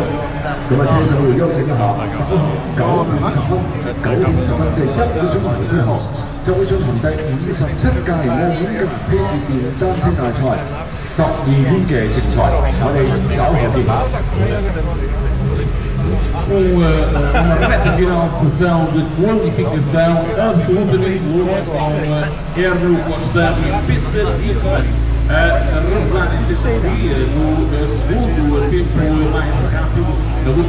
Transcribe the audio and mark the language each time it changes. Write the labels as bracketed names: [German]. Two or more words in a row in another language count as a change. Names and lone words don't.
[Cantonese] 車手會休整一下，稍後9點10分，即係1個鐘頭之後。就會進行第57屆澳門格蘭披治電單車大賽12圈嘅競賽，我哋稍後見。 [Portuguese] uma reta final de sessão de qualificação absolutamente boa com Erno Constante e Peter Hickman a revezarem entre si no segundo tempo mais rápido, na luta